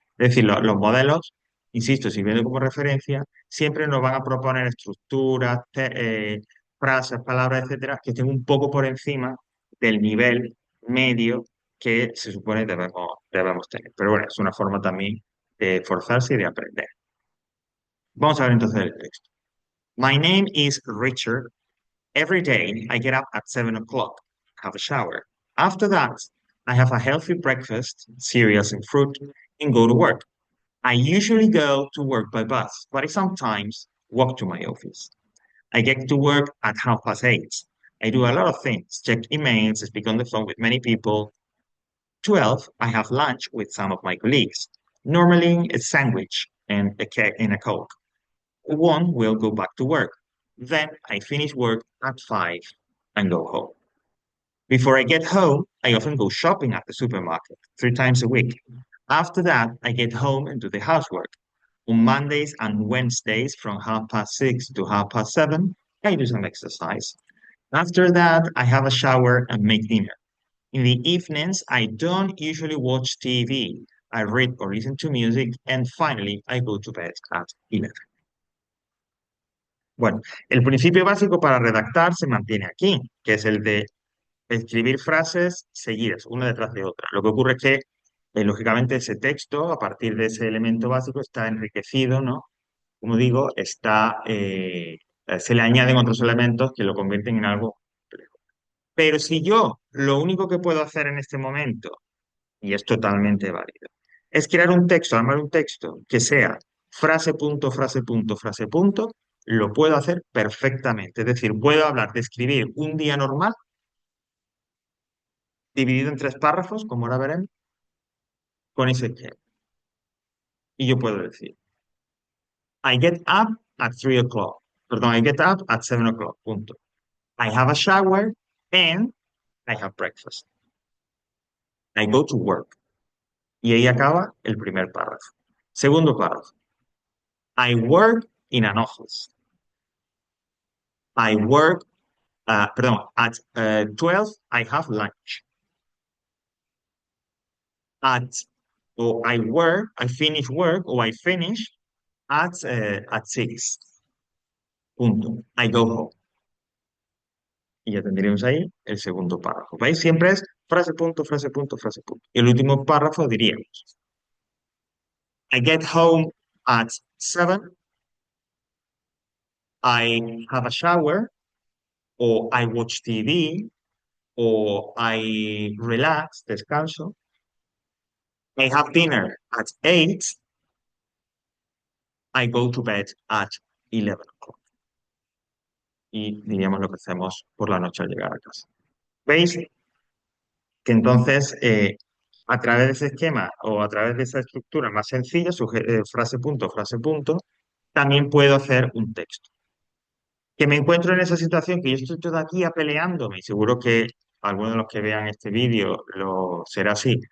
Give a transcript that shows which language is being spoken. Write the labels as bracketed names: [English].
[Spanish] Es decir, los modelos, insisto, sirviendo como referencia, siempre nos van a proponer estructuras, frases, palabras, etcétera, que estén un poco por encima del nivel medio que se supone debemos tener. Pero bueno, es una forma también de esforzarse y de aprender. Vamos a ver entonces el texto. [English] My name is Richard. Every day, I get up at 7 o'clock, have a shower. After that, I have a healthy breakfast, cereals and fruit, and go to work. I usually go to work by bus, but I sometimes walk to my office. I get to work at 8:30. I do a lot of things, check emails, speak on the phone with many people. 12, I have lunch with some of my colleagues. Normally, a sandwich and a cake and a Coke. 1 will go back to work. Then I finish work at 5 and go home. Before I get home, I often go shopping at the supermarket 3 times a week. After that, I get home and do the housework. On Mondays and Wednesdays from 6:30 to 7:30, I do some exercise. After that, I have a shower and make dinner. In the evenings, I don't usually watch TV. I read or listen to music, and finally, I go to bed at 11. [Spanish] Bueno, el principio básico para redactar se mantiene aquí, que es el de escribir frases seguidas, una detrás de otra. Lo que ocurre es que, lógicamente, ese texto, a partir de ese elemento básico, está enriquecido, ¿no? Como digo, se le añaden otros elementos que lo convierten en algo complejo. Pero si yo lo único que puedo hacer en este momento, y es totalmente válido, es crear un texto, armar un texto que sea frase, punto, frase, punto, frase, punto, lo puedo hacer perfectamente. Es decir, puedo hablar de escribir un día normal dividido en 3 párrafos, como ahora veremos, con ese esquema. Y yo puedo decir, [English] I get up at 3 o'clock. Perdón, I get up at 7 o'clock. Punto. I have a shower and I have breakfast. I go to work. [Spanish] Y ahí acaba el primer párrafo. Segundo párrafo. [English] I work in an office. I work, perdón, at 12 I have lunch. At, or I finish work, or I finish at 6. Punto. I go home. [Spanish] Y ya tendríamos ahí el segundo párrafo. ¿Veis? Siempre es frase, punto, frase, punto, frase, punto. Y el último párrafo diríamos, [English] I get home at 7, I have a shower, or I watch TV, or I relax, [Spanish] descanso. [English] I have dinner at 8, I go to bed at 11 o'clock. [Spanish] Y diríamos lo que hacemos por la noche al llegar a casa. ¿Veis? Que entonces, a través de ese esquema o a través de esa estructura más sencilla, frase punto, también puedo hacer un texto. Que me encuentro en esa situación que yo estoy todavía peleándome, y seguro que algunos de los que vean este vídeo lo será así.